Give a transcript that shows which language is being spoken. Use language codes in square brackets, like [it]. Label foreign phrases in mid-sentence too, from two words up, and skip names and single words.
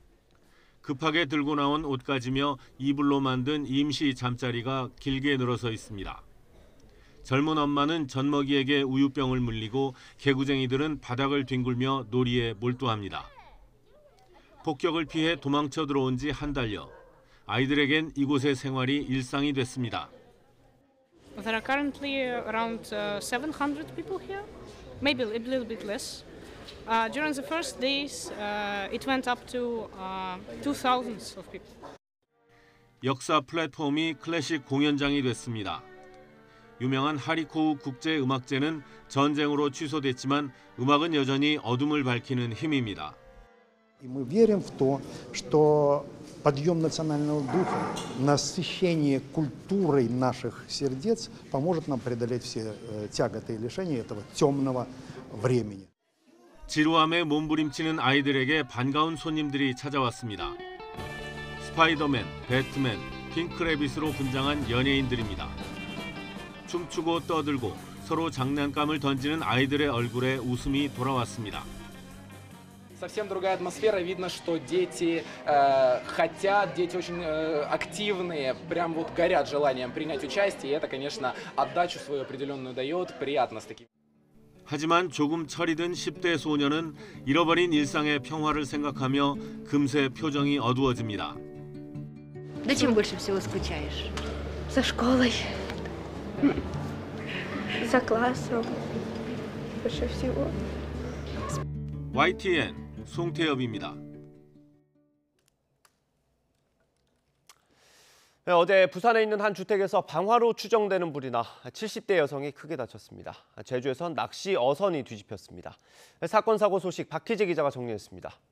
[ko] 급하게 들고 나온 옷가지며 이불로 만든 임시 잠자리가 길게 늘어서 있습니다. 젊은 엄마는 젖먹이에게 우유병을 물리고 개구쟁이들은 바닥을 뒹굴며 놀이에 몰두합니다. 폭격을 피해 도망쳐 들어온 지 한 달여. 아이들에겐 이곳의 생활이 일상이 됐습니다. [en] There are currently around 700 people here, maybe a little bit less. During the first days, it went up to 2,000 of people. [ko] 역사 플랫폼이 클래식 공연장이 됐습니다. 유명한 하리코우 국제음악제는 전쟁으로 취소됐지만 음악은 여전히 어둠을 밝히는 힘입니다. [ru] Мы верим в то, что подъем национального духа, насыщение культурой наших сердец поможет нам преодолеть все тяготы и лишения этого темного времени. [ko] 지루함에 몸부림치는 아이들에게 반가운 손님들이 찾아왔습니다. 스파이더맨, 배트맨, 핑크래빗으로 분장한 연예인들입니다. 춤추고 떠들고 서로 장난감을 던지는 아이들의 얼굴에 웃음이 돌아왔습니다. [ru] Совсем другая атмосфера. Видно, что дети хотят, дети очень активные, прям вот горят желанием принять участие. И это, конечно, отдачу свою определенную дает. Приятно с таким. [ko] 하지만 조금 철이 든 10대 소년은 잃어버린 일상의 평화를 생각하며 금세 표정이 어두워집니다. [ru] Зачем больше всего скучаешь? За школой, за классом, больше всего. [ko] YTN 송태엽입니다. 어제 부산에 있는 한 주택에서 방화로 추정되는 불이 나 70대 여성이 크게 다쳤습니다. 제주에선 낚시 어선이 뒤집혔습니다. 사건 사고 소식 박희재 기자가 정리했습니다.